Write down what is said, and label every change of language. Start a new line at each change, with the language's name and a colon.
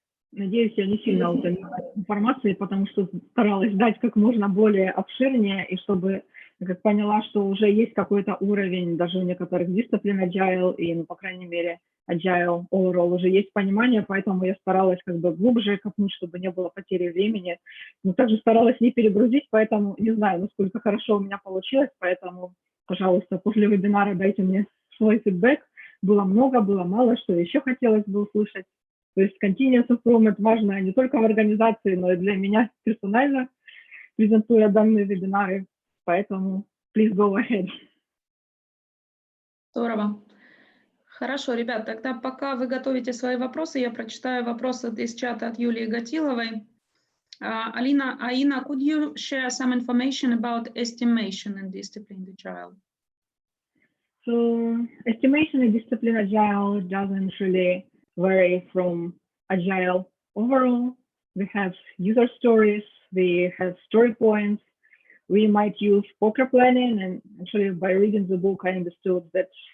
Russian: Надеюсь, я не сильно утомила информации, потому что старалась дать как можно более обширнее, и чтобы, как поняла, что уже есть какой-то уровень, даже у некоторых Disciplined Agile, и, ну, по крайней мере, Agile overall уже есть понимание, поэтому я старалась как бы глубже копнуть, чтобы не было потери времени, но также старалась не перегрузить, поэтому не знаю, насколько хорошо у меня получилось, поэтому, пожалуйста, после вебинара дайте мне свой фидбэк. Было много, было мало, что еще хотелось бы услышать. То есть continuous improvement важно не только в организации, но и для меня персонально, презентуя данные вебинары. Поэтому
English: please go ahead.
Russian: Здорово. Хорошо, ребят, тогда пока вы готовите свои вопросы, я прочитаю вопросы из чата от Юлии Гатиловой.
English: Aina, could you share some information about estimation in Disciplined Agile? So estimation in Disciplined Agile doesn't really vary from Agile overall. we have user stories, we have story points, we might use poker planning, and actually by reading the book, I understood that